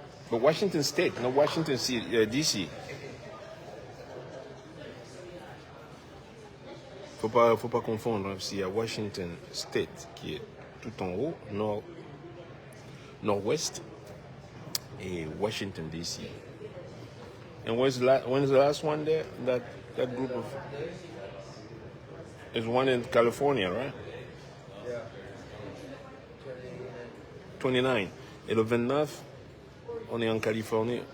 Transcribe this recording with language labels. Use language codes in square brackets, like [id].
[en] But Washington State, not Washington DC. [fr] Faut pas confondre. Hein, s'il y a Washington State qui est tout en haut, nord-ouest, et Washington DC. [en] And when's the last one there? That group of... There's one in California, right? Yeah. 29. [fr] Et le 29, on est en Californie.